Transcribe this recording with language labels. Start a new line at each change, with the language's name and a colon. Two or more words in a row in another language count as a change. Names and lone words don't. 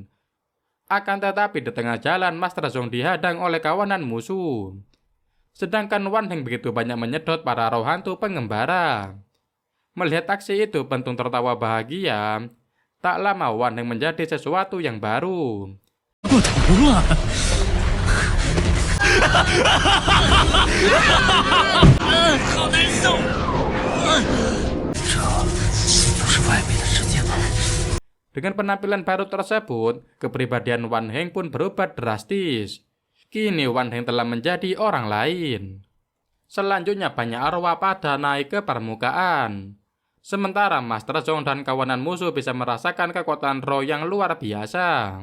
Indonesian: Akan tetapi di tengah jalan Master Zong dihadang oleh kawanan musuh. Sedangkan Wan Heng begitu banyak menyedot para roh hantu pengembara. Melihat aksi itu, Pentung tertawa bahagia. Tak lama Wan Heng menjadi sesuatu yang baru.
Chinese: 过头了！好难受！这不是外面的世界吗？
Indonesian: Dengan penampilan baru tersebut, kepribadian Wan Heng pun berubah drastis. Kini Wan Heng telah menjadi orang lain. Selanjutnya banyak arwah pada naik ke permukaan. Sementara Master Zhong dan kawanan musuh bisa merasakan kekuatan roh yang luar biasa.